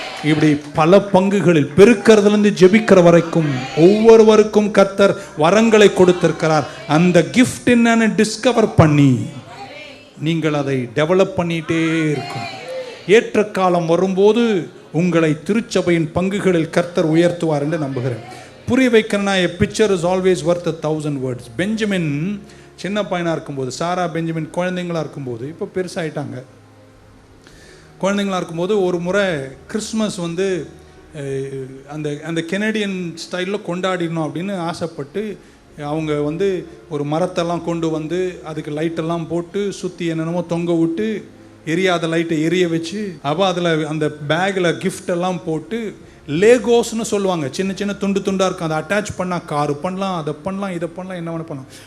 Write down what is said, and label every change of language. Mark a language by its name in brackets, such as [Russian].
[Tamil] இப்படி பல பங்குகளில் பெருக்கிறதுலேருந்து ஜெபிக்கிற வரைக்கும் ஒவ்வொருவருக்கும் கர்த்தர் வரங்களை கொடுத்திருக்கிறார். அந்த கிஃப்ட் என்னன்னு டிஸ்கவர் பண்ணி நீங்கள் அதை டெவலப் பண்ணிட்டே இருக்கும். ஏற்ற காலம் வரும்போது உங்களை திருச்சபையின் பங்குகளில் கர்த்தர் உயர்த்துவார் என்று நம்புகிறேன். புரிய வைக்கிறேன்னா, [English] a picture is always worth 1,000 words. [Tamil] Benjamin சின்ன பையனாக இருக்கும்போது, சாரா பெஞ்சமின் குழந்தைங்களாக இருக்கும்போது, இப்போ பெருசாகிட்டாங்க, குழந்தைங்களாக இருக்கும்போது ஒரு முறை கிறிஸ்மஸ் வந்து அந்த அந்த கெனடியன் ஸ்டைலில் கொண்டாடிடணும் அப்படின்னு ஆசைப்பட்டு அவங்க வந்து ஒரு மரத்தெல்லாம் கொண்டு வந்து அதுக்கு லைட்டெல்லாம் போட்டு சுற்றி என்னென்னமோ தொங்க விட்டு எரியாத லைட்டை எரிய வச்சு, அப்போ அதில் அந்த பேக்கில் கிஃப்டெல்லாம் போட்டு லேகோஸ்னு சொல்லுவாங்க, சின்ன சின்ன துண்டு துண்டாக இருக்கும், அதை அட்டாச் பண்ணால் காரு பண்ணலாம், அதை பண்ணலாம், இதை பண்ணலாம், என்ன வேணால் பண்ணலாம்.